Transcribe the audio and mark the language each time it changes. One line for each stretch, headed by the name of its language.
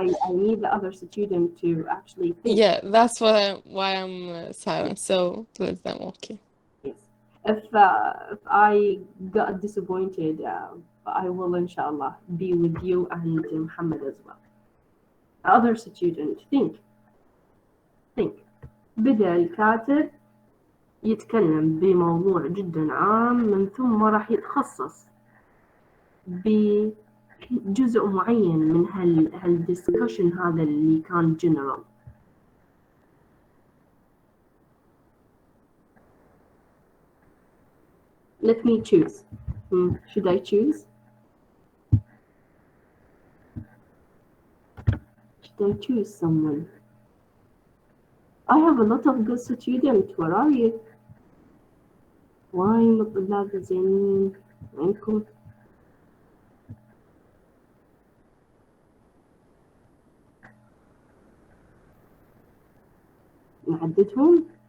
English: I need the other student to actually think. Yeah, that's why I'm silent, so let them, okay. Yes. If I got disappointed, I will inshallah be with you and Muhammad as well. Other student, think.
Arabic: بدأ الكاتب يتكلم بموضوع جدا عام، من ثم راح يتخصص بجزء معين من هالدiscussion هذا اللي كان general.
English: Let me choose. Should I choose? Should I choose someone? I have a lot of good students. Where are you?
Arabic: Why الطلاب الزينين عندكم؟ نعددهم.